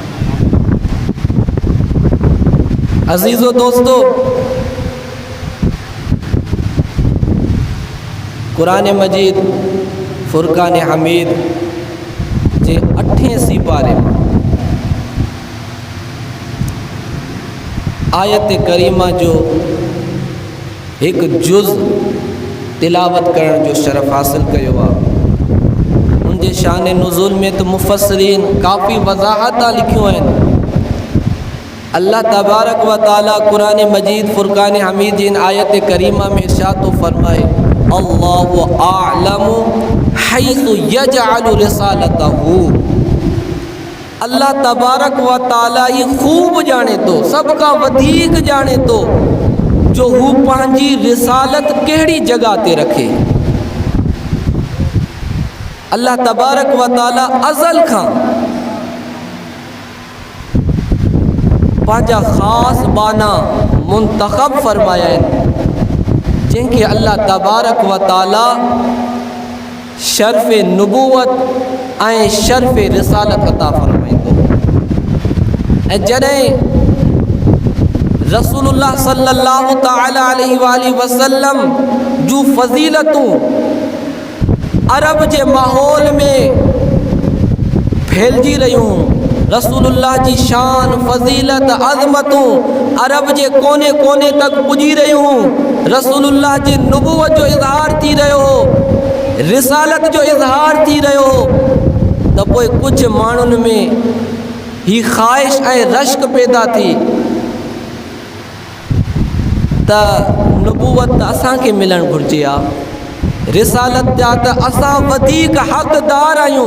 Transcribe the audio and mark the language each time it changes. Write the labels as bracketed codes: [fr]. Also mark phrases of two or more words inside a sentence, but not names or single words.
[sd] अज़ीज़ो दोस्तो, कुरान मजीद फ़ुरक़ान हमीद जे 8 सिपारे में आयत करीमा जो एक जुज़ तिलावत करण जो शरफ़ हासिल कयो आहे। उनके शान नुज़ूल में तो मुफ़स्सिरीन काफ़ी वज़ाहत लिखियूं आहिनि। अल्लाह [ar] تبارك وتعالى [sd] कुरान मजीद फ़ुरक़ान हमीद जिन आयत करीमा में इरशाद तो फरमाए, [ar] الله أعلم حيث يجعل رسالته. [sd] अल्लाह [ar] تبارك وتعالى [ur] یہ خوب جانے تو، سب کا [sd] वधीक जाने तो जो हू पंहिंजी रिसालत कहिड़ी जगह ते रखे। अल्लाह [ar] تبارك وتعالى [sd] अज़ल खां पंहिंजा ख़ासि बाना मुंतख़ब फ़रमाया आहिनि, जिनके अल्लाह [ar] تبارك وتعالى [sd] शर्फ़ नबूवत ऐं शर्फ़ रिसालत अता फ़रमाईंदो। ऐं जॾहिं रसूलुल्लाह [ar] صلى الله تعالى عليه وسلم [sd] जूं फ़ज़ीलतूं अरब जे माहौल में फैलजी रहियूं, रसूलुल्लाह जी शान फ़ज़ीलत अज़मतूं अरब जे कोने कोने तक पुॼी रहियूं, रसूलुल्लाह जी नबूवत जो इज़हार थी रहियो हो, रिसालत जो इज़हार थी रहियो हो, त पोइ कुझु माण्हुनि में ही ख़्वाहिश ऐं रश्क पैदा थी त नबूवत असांखे मिलणु घुरिजे आहे, रिसालत जा त असां वधीक हक़दार आहियूं।